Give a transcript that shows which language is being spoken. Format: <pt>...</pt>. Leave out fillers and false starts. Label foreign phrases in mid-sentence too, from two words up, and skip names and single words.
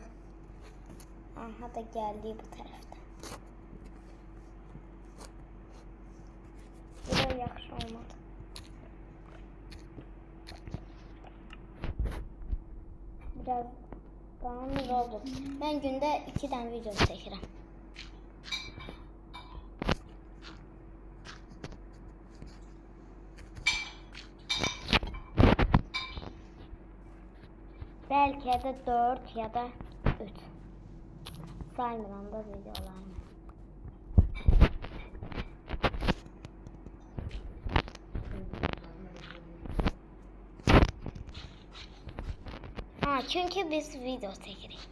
<az>Aha da gəldik bu tərəfdən. Biraz yaxşı olmadı. Biraz daha oldu. Mən gündə 2 dənə video çəkirəm.</az> <tr>Belki de 4 ya da 3.</tr> <az>Saymıram da videolarımı. Ha, çünkü biz video çekirik.</az>